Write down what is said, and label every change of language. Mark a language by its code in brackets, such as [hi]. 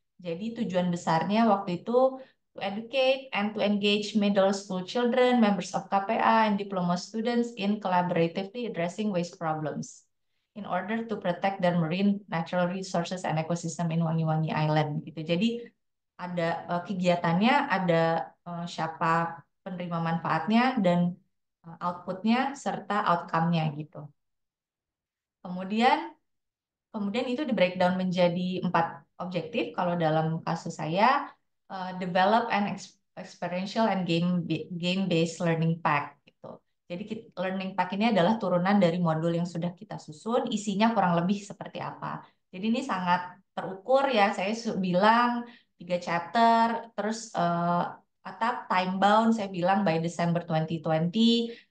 [id] Jadi tujuan besarnya waktu itu [en] to educate and to engage middle school children, members of KPA, and diploma students in collaboratively addressing waste problems in order to protect their marine natural resources and ecosystem in Wangi-Wangi Island gitu. [id] Jadi ada kegiatannya, ada siapa penerima manfaatnya dan outputnya serta outcome-nya gitu. Kemudian kemudian itu di breakdown menjadi 4 objektif. Kalau dalam kasus saya, [en] develop an experiential and game-based learning pack gitu. [id] Jadi learning pack ini adalah turunan dari modul yang sudah kita susun, isinya kurang lebih seperti apa. Jadi ini sangat terukur ya, saya bilang [en] chapter, [id] terus [en] time bound [id] saya bilang [en] by December 2020.